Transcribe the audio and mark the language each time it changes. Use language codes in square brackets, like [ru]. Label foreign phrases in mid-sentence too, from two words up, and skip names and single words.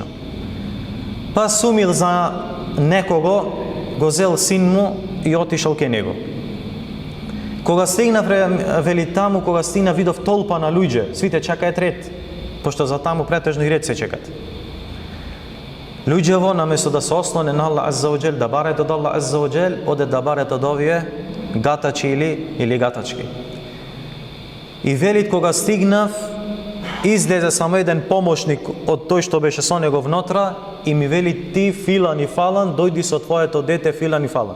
[mk] Па сумил за некого, го зел син му и отишел ке него. Кога стигна вели таму, кога стигна видов толпа на луѓе, сите чекаат ред, пошто за таму претежно и ред се чекат. Луѓево наместо да се ослоне на Аллах [ar] عز وجل, [mk] да бараат од Аллах [ar] عز وجل, [mk] оде да бараат од овие гатачи или гатачки. И велит кога стигнав, излезе само еден помошник од тој што беше со него внотра и ми вели: "Ти филан и фалан, дојди со твоето дете филан и фалан."